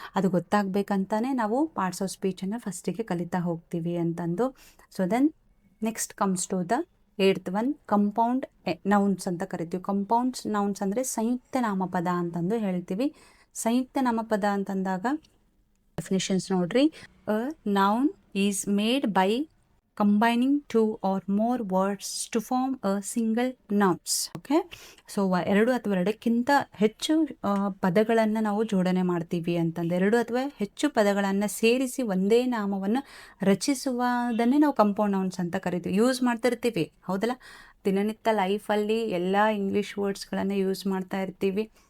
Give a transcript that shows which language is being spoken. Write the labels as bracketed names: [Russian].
[Kannada] ಅದು ಗೊತ್ತಾಗಬೇಕಂತಾನೆ ನಾವು parts of ಸ್ಪೀಚನ್ನು ಫಸ್ಟಿಗೆ ಕಲಿತಾ ಹೋಗ್ತೀವಿ ಅಂತಂದು. [English] so then next comes to the 8th one, compound nouns [Kannada] ಅಂತ ಕರಿತೀವಿ. ಕಂಪೌಂಡ್ ನೌನ್ಸ್ ಅಂದರೆ ಸಂಯುಕ್ತ ನಾಮಪದ ಅಂತಂದು ಹೇಳ್ತೀವಿ. ಸಂಯುಕ್ತ ನಾಮಪದ ಅಂತಂದಾಗ ಡೆಫಿನಿಷನ್ಸ್ ನೋಡ್ರಿ. [English] A noun is made by combining 2 or more words to form a single nouns. [Kannada] Okay, so 2 ಅಥವಾ 2ಕ್ಕಿಂತ ಹೆಚ್ಚು ಪದಗಳನ್ನು ನಾವು ಜೋಡಣೆ ಮಾಡ್ತೀವಿ ಅಂತಂದು. 2 ಅಥವಾ ಹೆಚ್ಚು ಪದಗಳನ್ನು ಸೇರಿಸಿ ಒಂದೇ ನಾಮವನ್ನು ರಚಿಸುವುದನ್ನೇ ನಾವು ಕಂಪೌಂಡ್ ನೌನ್ಸ್ ಅಂತ ಕರಿತೀವಿ. ಯೂಸ್ ಮಾಡ್ತಿರ್ತೀವಿ, ಹೌದಲ್ಲ, ದಿನನಿತ್ಯ ಲೈಫಲ್ಲಿ ಎಲ್ಲ ಇಂಗ್ಲೀಷ್ ವರ್ಡ್ಸ್ಗಳನ್ನು ಯೂಸ್ ಮಾಡ್ತಾ ಇರ್ತೀವಿ.